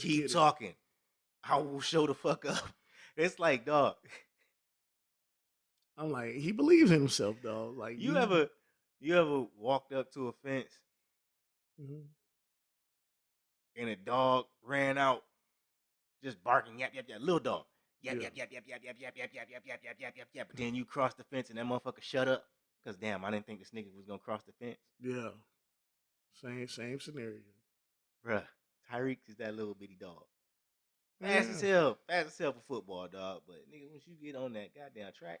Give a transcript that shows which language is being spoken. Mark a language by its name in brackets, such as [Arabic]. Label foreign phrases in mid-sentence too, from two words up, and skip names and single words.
[English] keep talking. I will show the fuck up. It's like, dog. I'm like, he believes in himself, dog. Like, you ever walked up to a fence and a dog ran out just barking, yap, yap, yap, little dog. Yap, yap, yap, yap, yap, yap, yap, yap, yap, yap, yap, yap, yap, yap, yap. But then you cross the fence and that motherfucker shut up. Cause damn, I didn't think this nigga was gonna cross the fence. Yeah. Same scenario. Bruh, Tyreek is that little bitty dog. Yeah. Fast as hell for football, dog. But nigga, once you get on that goddamn track,